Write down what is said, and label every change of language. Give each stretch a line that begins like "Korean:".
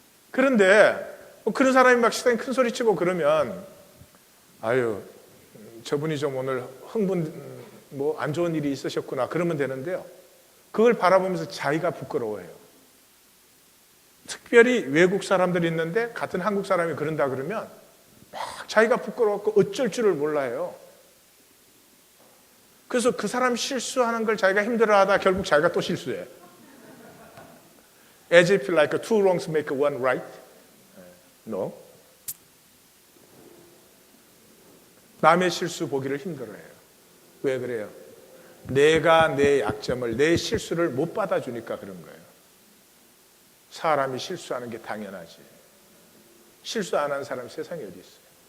Korean: 그런데 그런 사람이 막 식당에 큰 소리 치고 그러면, 아유, 저분이 좀 오늘 흥분, 뭐 안 좋은 일이 있으셨구나, 그러면 되는데요, 그걸 바라보면서 자기가 부끄러워해요. 특별히 외국 사람들이 있는데 같은 한국 사람이 그런다 그러면 막 자기가 부끄러워서 어쩔 줄을 몰라요. 그래서 그 사람 실수하는 걸 자기가 힘들어하다 결국 자기가 또 실수해요.
English: As if like two wrongs make one right. No.
Korean: 남의 실수 보기를 힘들어해요. 왜 그래요? 내가 내 약점을, 내 실수를 못 받아주니까 그런 거예요. 사람이 실수하는 게 당연하지. 실수 안 하는 사람이 세상에 어디 있어요?